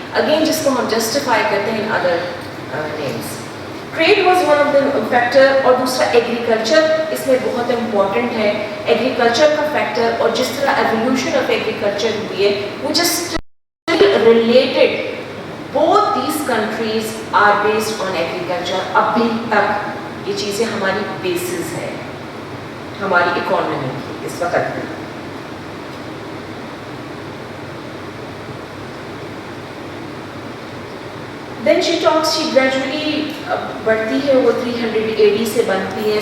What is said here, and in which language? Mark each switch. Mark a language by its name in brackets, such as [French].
[Hindi] Again जिसको हम justify करते हैं [English] In other names. Trade was one of the factor. [Hindi] और दूसरा एग्रीकल्चर इसमें बहुत इम्पॉर्टेंट है. एग्रीकल्चर का फैक्टर और जिस तरह एवोल्यूशन ऑफ एग्रीकल्चर हुई है वो just related. [English] Both these countries are based on agriculture. [Hindi] अभी तक ये चीज़ें हमारी बेसिस है हमारी इकोनॉमी की इस वक्त भी. [English] Then she talks, she gradually [Hindi] बढ़ती है वो 300 AD से बनती है.